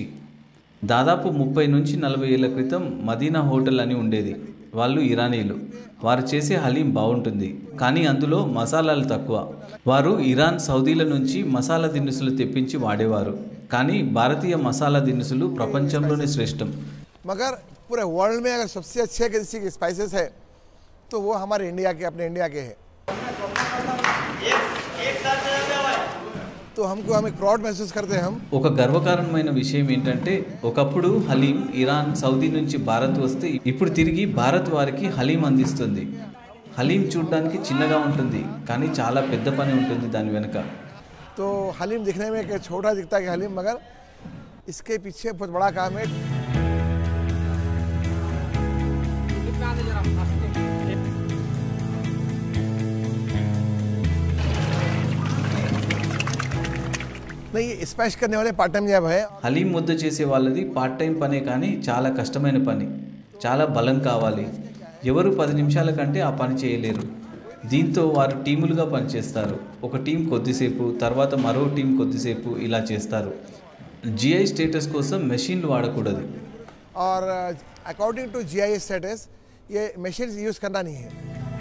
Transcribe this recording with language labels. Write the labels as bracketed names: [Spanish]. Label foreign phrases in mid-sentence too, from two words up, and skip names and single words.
[Telugu] దాదాపు 30 నుంచి 40 ఏళ్ల క్రితం మదీనా హోటల్ అని ఉండేది. వాళ్ళు ఇరానీలు. వారు చేసే హలీం బాగుంటుంది, కానీ అందులో మసాలాలు తక్కువ. వారు ఇరాన్, సౌదీల నుంచి మసాలా దినుసులు తెప్పించి వాడేవారు. కానీ భారతీయ మసాలా దినుసులు ప్రపంచంలోనే శ్రేష్టం. [Hindi] मगर पूरे वर्ल्ड में अगर सबसे अच्छे किसी के स्पाइसेस है तो वो हमारे इंडिया के, अपने इंडिया के हैं. तो हमको हम एक प्राउड महसूस करते हैं. हम [Telugu] ఒక గర్వకారణమైన విషయం ఏంటంటే ఒకప్పుడు హలీం ఇరాన్, సౌదీ నుంచి భారత్ వస్తే ఇప్పుడు తిరిగి భారత్ వారికి హలీం అందిస్తుంది. హలీం చూడడానికి చిన్నగా ఉంటుంది, కానీ చాలా పెద్ద పని ఉంటుంది దాని వెనుక. [Hindi] तो हलीम दिखने में एक छोटा दिखता है हलीम, मगर इसके पीछे बहुत बड़ा काम है. नहीं, ये स्मैश करने वाले [English] part time job [Hindi] है. [Telugu] హలీం ముద్ద చేసే వాళ్ళది [English] part time [Telugu] పనే, కానీ చాలా కష్టమైన పని. చాలా బలం కావాలి. ఎవరు 10 నిమిషాల కంటే ఆ పని చేయలేరు. దీంతో వారు టీములుగా పనిచేస్తారు. ఒక టీం కొద్దిసేపు, తర్వాత మరో టీం కొద్దిసేపు ఇలా చేస్తారు. [English] GI status [Telugu] కోసం మెషిన్లు వాడకూడదు. [Hindi] और [English] according to GI status [Hindi] ये [English] machine use [Hindi] करना नहीं है.